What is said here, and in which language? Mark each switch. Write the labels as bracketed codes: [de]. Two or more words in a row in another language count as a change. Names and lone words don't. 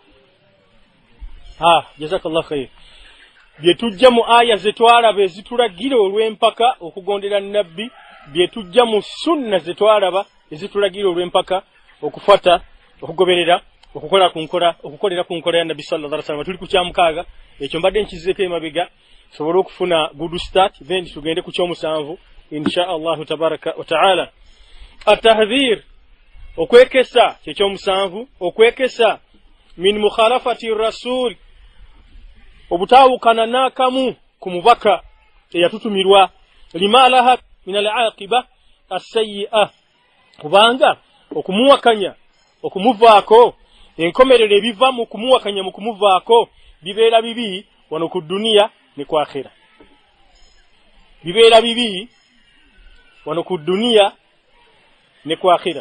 [ar] جزاك الله خيرا, [lg] je tujja mu aya ze twalaba ezitulagira olw'empaka okugondera nabbi, bye tujja mu sunna ze twalaba ezitulagira olw'empaka okufata, okugoberera, okukolera ku nkola ya Nabbi [ar] صلى الله عليه وسلم. [lg] Tuli ku kyamukaaga, ekyo mbadde nkizeeko emabega sobola okufuna [en] good start, then [lg] tugende ku kyomusanvu [ar] إن شاء الله تبارك وتعالى. [lg] At-tahdhir, okwekesa kyekyomusanvu, okwekesa [ar] من مخالفة الرسول, [lg] obutaawukana n'akamu ku mubaka eyatutumirwa, [ar] لما لها من العاقبة السيئة, [lg] kubanga okumuwakanya, okumuvaako, enkomerero ebiva mu kumuwakanya mu kumuvaako bibeera bibi wano ku dunia ne ku akhira. Bibeera bibi wano ku dunia ne ku akhira.